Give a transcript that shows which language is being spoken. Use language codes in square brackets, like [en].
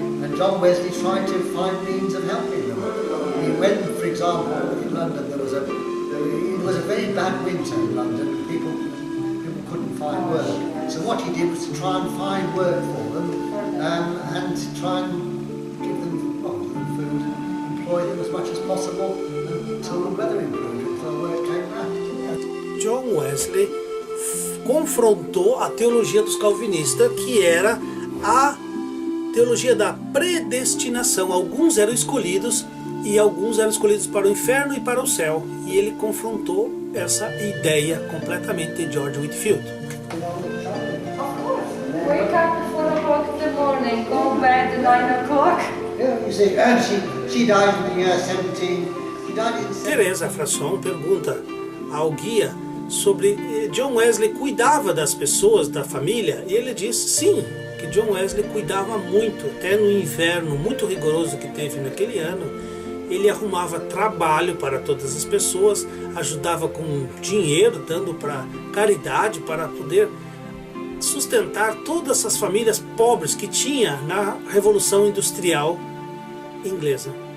[en] And John Wesley tried to find means of helping them. When, for example, in London it was a very bad winter in London and people couldn't find work. So what he did was to try and find work for them and to try and give them food, employ them as much as possible until the weather improved, until the work came back. [pt] John Wesley confrontou a teologia dos calvinistas, que era a teologia da predestinação. Alguns eram escolhidos e alguns eram escolhidos para o inferno e para o céu. E ele confrontou essa ideia completamente de George Whitefield. [en] Wake up at 4 o'clock in the morning, go bed at 9 o'clock. Yeah, you see, she died in the year 17. She died in 17. [pt] Teresa Frasson pergunta ao guia sobre John Wesley cuidava das pessoas, da família, e ele diz sim, que John Wesley cuidava muito, até no inverno muito rigoroso que teve naquele ano. ele arrumava trabalho para todas as pessoas, ajudava com dinheiro, dando para caridade, para poder sustentar todas essas famílias pobres que tinha na Revolução Industrial inglesa.